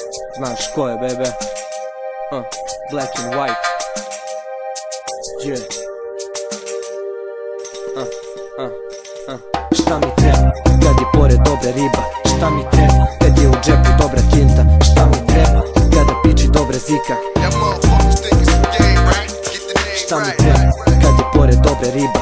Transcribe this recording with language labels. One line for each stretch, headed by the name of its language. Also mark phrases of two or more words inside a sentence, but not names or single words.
Bosnian: Znaš ko je, bebe?
English: Black and white. Yeah.
Bosnian: Šta mi treba, kad je pored dobre riba? Šta mi treba, kad je u džepu dobra kinta? Šta mi treba, kada piči dobre zika? Šta mi treba, kad je pored dobre riba?